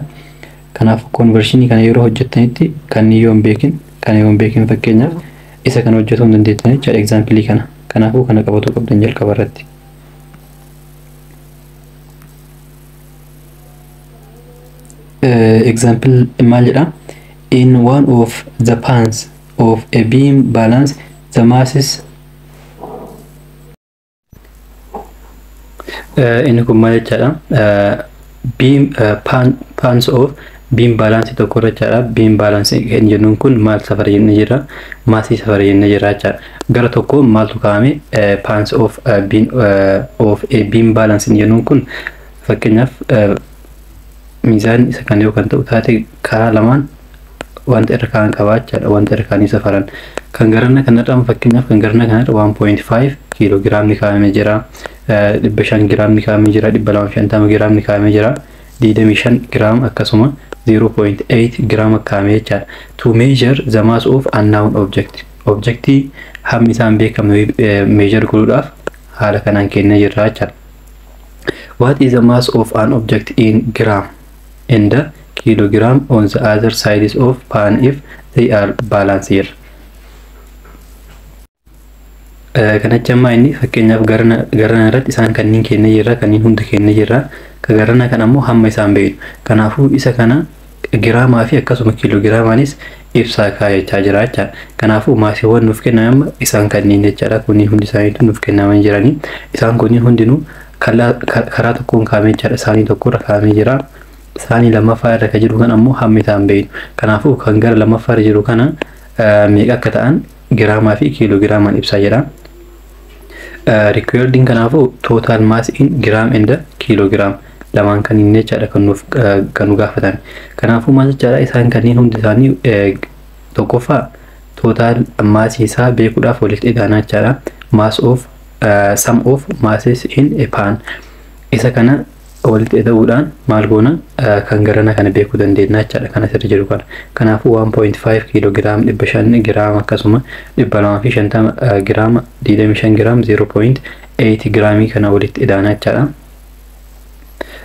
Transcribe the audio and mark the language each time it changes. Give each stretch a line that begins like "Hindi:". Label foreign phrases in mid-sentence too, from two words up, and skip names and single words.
Oromo: Kanaafuu konvershinii kana yeroo hojjettanitti kan yoo hin beekin fakkeenyaaf isa kana hojjetuu hin dandeettan jechaadha example kana. Kanaafuu kana qabatuu qabdan jalqaba irratti. Example maal jedha?
English: In one of the pans of a beam balance the masses
Oromo: inni kun maal jechaadha?
English: Beam pans of beam balance
Oromo: tokko jechaadha.
English: Beam balance
Oromo: kan jennuun kun maal safara jennee jira? Maasii safara jennee jira jechaadha. Gara tokko maaltu kaa'ame?
English: Pans of a beam balance
Oromo: jennuun kun fakkeenyaaf miizaan isa kan yoo kan ta'u taate karaa lamaan wanta irra kaan qabaa jechaadha. Wanta irra kaanii safaran. Kan garanna kanarraa fakkeenyaaf kan garanna kanarra 1.5 kiloogiraamni kaa'amee jira. 500 giraamni kaa'amee jira. 250 giraamni kaa'amee jira. 25 giraam akkasuma 0.8 giraam kaa'amee jechaadha.
English: To measure the mass of unknown object.
Oromo: Objectii hammi isaan beekamne measure godhuudhaaf haala kanaan kennee jirra jechaadha.
English: What is the mass of an object in gram and the kilogram on the other sides of pan if they are balanced here?
Oromo: Kanatti amma inni fakkeenyaaf garana irratti isaan kanneen kennee jirra, kanneen hunda kennee jirra. Ka garana kan ammoo hamma isaan beeknu. Kanaafuu isa kana giraamaa fi akkasuma kiloogiraamaanis ibsaa kaa'achaa jira jechaadha. Kanaafuu maasiiwwan nuuf kennaman amma isaan kanneen jechaadha. Kunniin hundi isaaniitu nuuf kennaman jiranii. Isaan kunniin hundinuu karaa tokkoon kaa'amee jechaadha. Isaanii tokkorra kaa'amee jira. Isaanii lammaffaa irra kan jiru kan ammoo hamma isaan beeknu. Kanaafuu kan gara lammaffaa irra jiru kana meeqa akka ta'an giraamaa fi kiloogiraamaan ibsaa jira. Recording kanaafuu
English: total mass in gram and kilogram
Oromo: lamaan kanneen jechaadha kan nu gaafatan. Kanaafuu maal jechaadha isaan kanneen hundi isaanii tokkoffaa total mass isaa beekuudhaaf walitti hidhaanaa jechaadha.
English: Mass of sum of masses in a pan.
Oromo: Isa kana walitti hidhuudhaan maal goona kan garana kana beekuu dandeenya jechaadha kan asirra jiru kana. Kanaafuu 1.5 kilogram 500 gram akkasuma 250 gram 25 gram 0.8 gramii kana walitti hidhaanaa jechaadha.